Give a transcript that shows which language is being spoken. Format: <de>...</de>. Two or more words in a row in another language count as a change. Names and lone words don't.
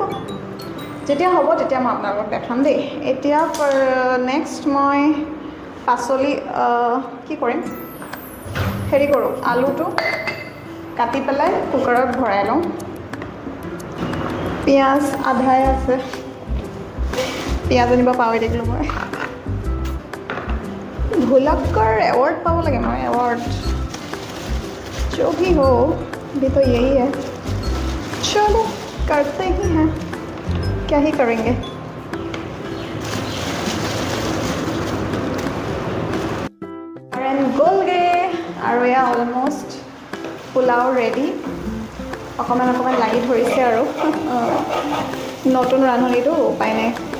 <as>যেতিয়া হ'ব তেতিয়া মই আপোনালোকক দেখাম দেই। এতিয়া নেক্সট মই পাচলি কি কৰিম, হেৰি কৰোঁ, আলুটো কাটি পেলাই কুকাৰত ভৰাই লওঁ। পিঁয়াজ আধাই আছে, পিঁয়াজ আনিব পাহৰি থাকিলোঁ মই। ভুলক্কৰ এৱাৰ্ড পাব লাগে মই,</as> <hi>एवार्ड जो भी हो अभी तो यही है, चलो करते ही हैं, क्या ही करेंगे।</hi> <as>গ'লগে আৰু এয়া অলমষ্ট পোলাও ৰেডি। অকণমান লাগি ধৰিছে আৰু নতুন ৰান্ধনিটো উপায় নাই।</as>